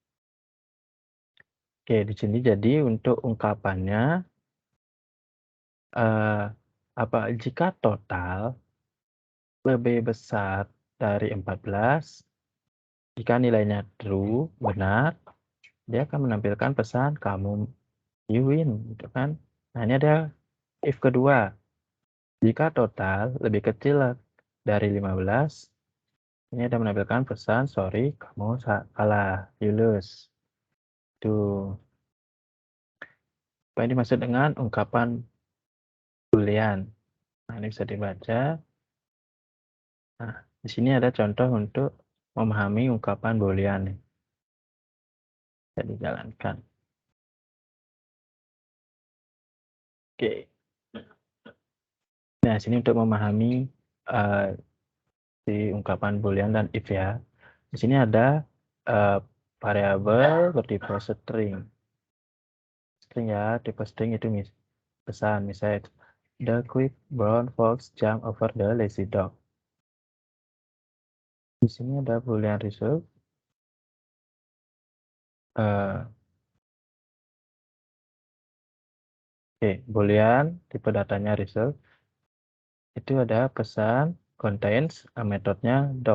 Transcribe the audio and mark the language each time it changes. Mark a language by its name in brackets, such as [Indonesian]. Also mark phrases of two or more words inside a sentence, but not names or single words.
[Indonesian] Oke, di sini jadi untuk ungkapannya jika total lebih besar dari 14, jika nilainya true, benar, dia akan menampilkan pesan kamu [English] you win, [Indonesian] gitu kan. Nah, ini ada if kedua. Jika total lebih kecil dari 15, ini ada menampilkan pesan sorry, kamu kalah, [English] you lose. [Indonesian] Tuh. Apa yang dimaksud dengan ungkapan boolean? Nah, ini bisa dibaca. Nah, di sini ada contoh untuk memahami ungkapan boolean nih. Bisa dijalankan. Oke. Nah, sini untuk memahami si ungkapan boolean dan if ya. Di sini ada variabel bertipe string. String ya, tipe string itu pesan. Misalnya, [English] the quick brown fox jump over the lazy dog. [Indonesian] Di sini ada [English] boolean result. [Indonesian] Boolean tipe datanya result. Itu ada pesan contains metodenya dog.